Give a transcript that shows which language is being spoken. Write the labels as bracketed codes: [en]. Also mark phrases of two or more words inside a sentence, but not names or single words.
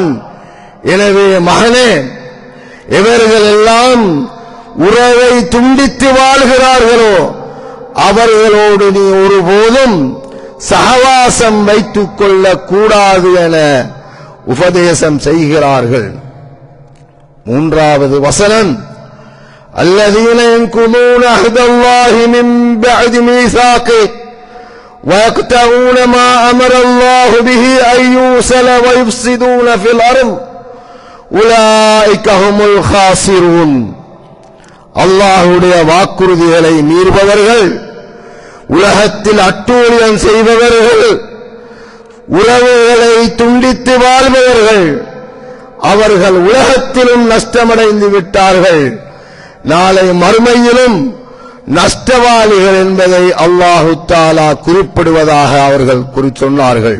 [ta] எனவே மகனே, இவர்கள் எல்லாம் உறவை துண்டித்து வாழ்கிறார்களோ அவர்களோடு நீ ஒருபோதும் சகவாசம் வைத்துக் கொள்ளக் கூடாது என உபதேசம் செய்கிறார்கள். மூன்றாவது வசனம், [ar] الذين ينقضون عهد الله من بعد ميثاقه ويقطعون ما أمر الله به أن يوصل ويفسدون في الأرض أولئك هم الخاسرون. [ta] அல்லாஹ்வுடைய வாக்குறுதிகளை மீறுபவர்கள், உலகத்தில் அட்டூழியம் செய்பவர்கள், உறவுகளை துண்டித்து வாழ்பவர்கள், அவர்கள் உலகத்திலும் நஷ்டமடைந்து விட்டார்கள், நாளை மறுமையிலும் நஷ்டவாளிகள் என்பதை [ar] الله تعالى [ta] குறிப்பிடுவதாக அவர்கள் சொன்னார்கள்.